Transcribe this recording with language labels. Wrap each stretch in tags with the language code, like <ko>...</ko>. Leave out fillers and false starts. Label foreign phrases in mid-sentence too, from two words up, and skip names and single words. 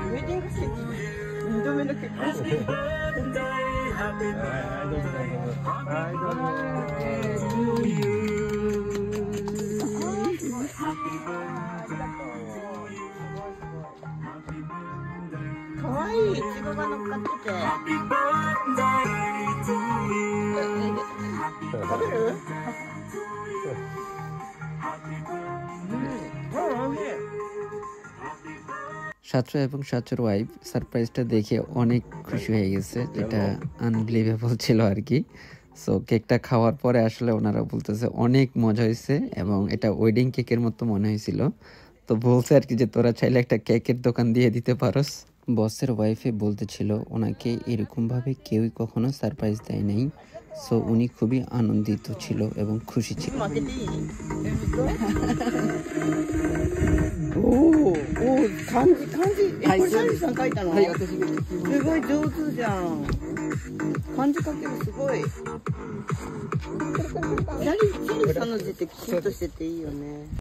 <ja>ウェディングケーキ。2度目の結婚式。かわいい、いちごが乗っかってて。食べる？</ja> <bn>ছাত্র এবং ছাত্রের ওয়াইফ সারপ্রাইজটা দেখে অনেক খুশি হয়ে গেছে, যেটা আনবিলিভেবল ছিল আর কি। সো কেকটা খাওয়ার পরে আসলে ওনারা বলতেছে অনেক মজা হয়েছে এবং এটা ওয়েডিং কেকের মতো মনে হয়েছিল। তো বলছে আর কি যে তোরা চাইলে একটা কেকের দোকান দিয়ে দিতে পারোস। বসের ওয়াইফে বলতেছিল ওনাকে এরকমভাবে কেউই কখনো সারপ্রাইজ দেয় নাই। সো উনি খুবই আনন্দিত ছিল এবং খুশি ছিল।</bn> <ja>おお、漢字。これサリさん書いたの？はい、私。すごい上手じゃん。漢字書けるすごい。サリさんの字ってきちんとしてていいよね。</ja>